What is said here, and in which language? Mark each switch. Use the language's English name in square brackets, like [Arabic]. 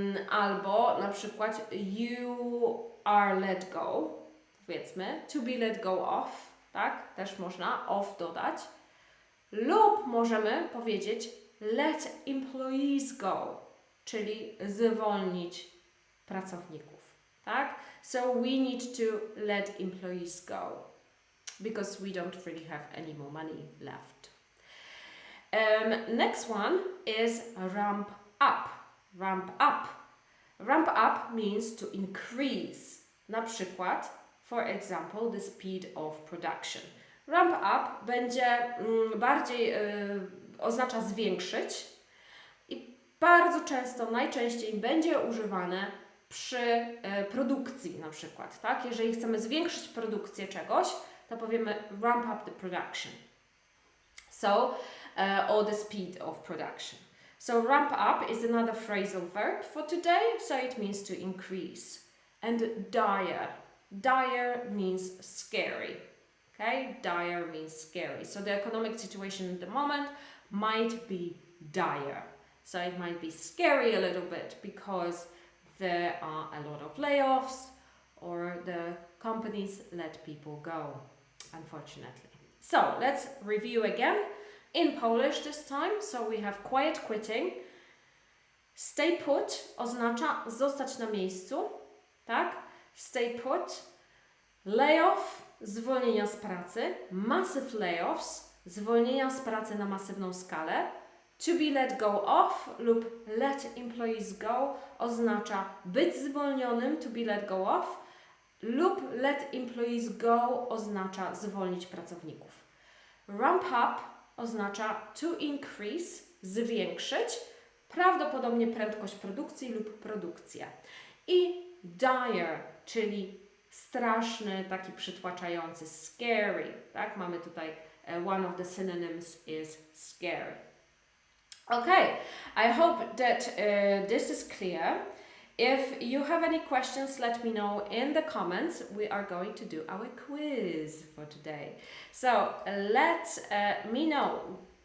[Polish] Albo na przykład [English] you are let go, [Polish] powiedzmy, [English] to be let go off, tak? [Polish] Też można off dodać. Lub możemy powiedzieć [English] let employees go, [Polish] czyli zwolnić pracowników, tak? [English] So we need to let employees go because we don't really have any more money left. Next one is ramp up. Ramp up. Ramp up means to increase. [Polish] Na przykład, [English] for example, the speed of production. [Polish] Ramp up będzie bardziej oznacza zwiększyć i bardzo często, najczęściej będzie używane przy produkcji na przykład, tak? Jeżeli chcemy zwiększyć produkcję czegoś, to powiemy [English] ramp up the production. So, or the speed of production. So ramp up is another phrasal verb for today, so it means to increase. And dire. Dire means scary. Okay? Dire means scary. So the economic situation at the moment might be dire. So it might be scary a little bit because there are a lot of layoffs or the companies let people go, unfortunately. So let's review again in Polish this time. So we have quiet quitting. [Polish] Stay put oznacza zostać na miejscu, tak? Stay put. Layoff, zwolnienia z pracy. Massive layoffs, zwolnienia z pracy na masywną skalę. [English] To be let go off lub let employees go [Polish] oznacza być zwolnionym, [English] to be let go off, lub let employees go [Polish] oznacza zwolnić pracowników. Ramp up oznacza [English] to increase, [Polish] zwiększyć, prawdopodobnie prędkość produkcji lub produkcję. I dire, czyli straszny, taki przytłaczający, scary, tak? Mamy tutaj [English] one of the synonyms is scary. Okay, I hope that this is clear. If you have any questions, let me know in the comments. We are going to do our quiz for today. So let me know.